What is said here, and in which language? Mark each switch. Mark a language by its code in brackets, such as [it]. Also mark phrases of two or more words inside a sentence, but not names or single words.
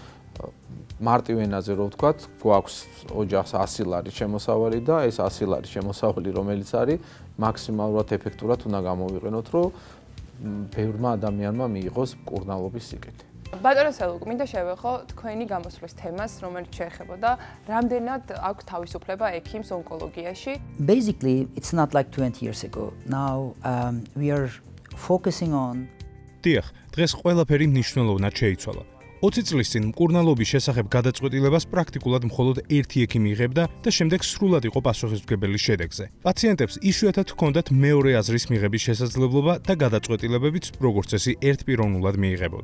[ka] მარტივ ენაზე რო ვთქვათ, გვაქვს ოჯახს 100 ლარის შემოსავალი და ეს 100 ლარის შემოსავალი, რომელიც არის მაქსიმალურად ეფექტურად უნდა გამოვიყენოთ, რომ ბევრმა ადამიანმა მიიღოს მკურნალობის სიკეთე. ბატონო სელუკ, მინდა შევეხო თქვენი გამოსვლის თემას, რომელიც შეეხებოდა რამდენად აქვს თავისუფლება ექიმს ონკოლოგიაში. [en] Basically, it's not like 20 years ago. Now we are focusing on [ka] დიახ, დღეს ყველაფერი მნიშვნელოვნად შეიცვალა. 20 წლის წინ მკურნალობის შესახებ გადაწყვეტილებას პრაქტიკულად მხოლოდ ერთი ექიმი იღებდა და შემდეგ სრულად იყო პასუხისმგებელი შედეგზე. პაციენტებს იშვიათად ჰქონდათ მეორე აზრის მიღების შესაძლებლობა და გადაწყვეტილებებიც როგორც წესი ერთპიროვნულად მიიღებოდა.